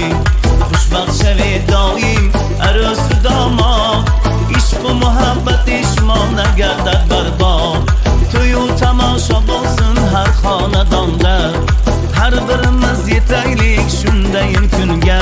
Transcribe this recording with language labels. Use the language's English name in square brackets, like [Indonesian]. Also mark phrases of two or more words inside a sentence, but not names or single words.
[Persian] خوشبخت شوید دایم عروس و داماد، عشق و محبت شما نگردد برباد. [Uzbek] to'y-u tomosha bo'lsin har xonadonda, har birimiz yetaylik shundayin kunga.